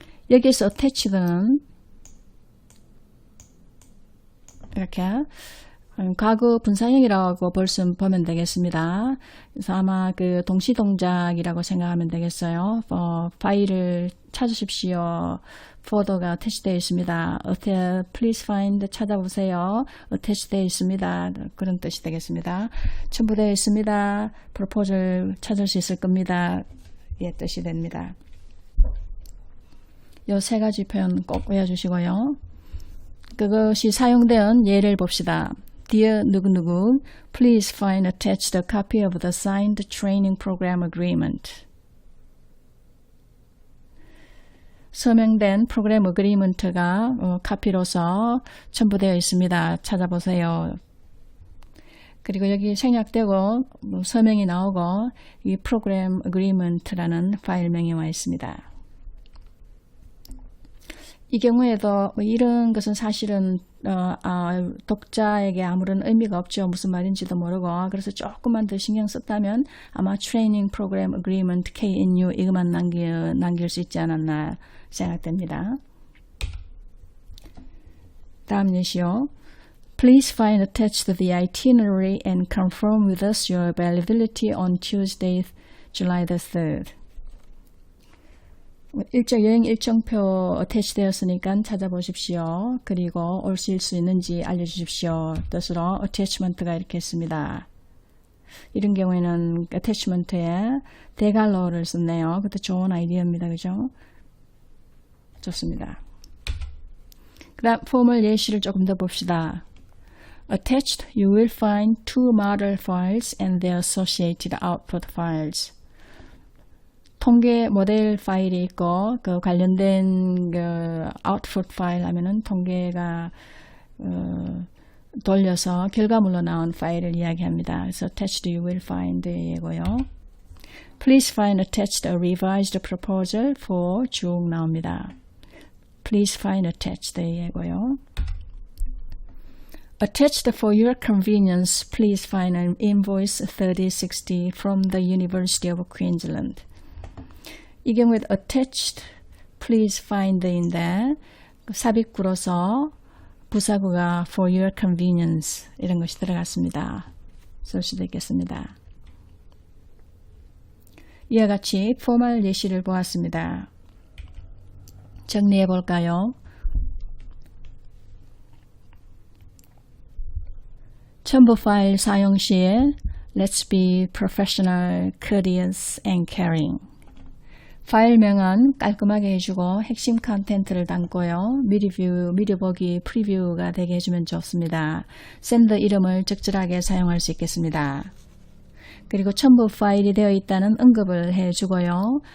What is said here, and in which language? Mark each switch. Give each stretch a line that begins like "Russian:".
Korean: 여기서 attached는 이렇게 과거 분사형이라고 보면 되겠습니다. 그래서 아마 그 동시동작이라고 생각하면 되겠어요. 파일을 찾으십시오. 포더가 attach되어 있습니다.
English: Please find
Korean: 찾아보세요. attach되어 있습니다. 그런 뜻이 되겠습니다. 첨부되어 있습니다. proposal 찾을 수 있을 겁니다. 예, 뜻이 됩니다. 이 세 가지 표현 꼭 외워주시고요. 그것이 사용된 예를 봅시다.
English: Dear 누구누구, please find attached a copy of the signed training program agreement.
Korean: 서명된 프로그램 어그리먼트가 카피로서 첨부되어 있습니다. 찾아보세요. 그리고 여기 생략되고 서명이 나오고 이 프로그램 어그리먼트라는 파일명이 와 있습니다. 이 경우에도 이런 것은 사실은 독자에게 아무런 의미가 없죠. 무슨 말인지도 모르고. 그래서 조금만 더 신경 썼다면 아마 트레이닝 프로그램 어그리먼트 KNU 이것만 남길 수 있지 않았나 생각됩니다. 다음 예시요.
English: Please find attached the itinerary and confirm with us your availability on Tuesday, July the 3rd.
Korean: 여행 일정표 어태치 되었으니까 찾아보십시오. 그리고 오실 수 있는지 알려주십시오. 뜻으로 attachment가 이렇게 있습니다. 이런 경우에는 attachment에 대갈로를 썼네요. 그것도 좋은 아이디어입니다. 그죠? 좋습니다. 그 다음 포멀 예시를 조금 더 봅시다.
English: Attached, you will find two model files and their associated output files.
Korean: 통계 모델 파일이 있고 그 관련된 그 output 파일 하면은 통계가 돌려서 결과물로 나온 파일을 이야기합니다.
English: 그래서 attached you will find 이고요. Please find attached a revised proposal for
Korean: 쭉 나옵니다.
English: Please find attached 이고요. Attached for your convenience, please find an invoice 3060 from the University of Queensland.
Korean: 이 경우에 attached, please find인데 삽입구로서 부사구가
English: for your convenience
Korean: 이런 것이 들어갔습니다. 쓸 수도 있겠습니다. 이와 같이 포멀 예시를 보았습니다. 정리해 볼까요? 첨부 파일 사용 시에
English: Let's be professional, courteous, and caring.
Korean: 파일명은 깔끔하게 해주고 핵심 컨텐츠를 담고요. 미리 보기 프리뷰가 되게 해주면 좋습니다. 샌더 이름을 적절하게 사용할 수 있겠습니다. 그리고 첨부 파일이 되어 있다는 언급을 해주고요.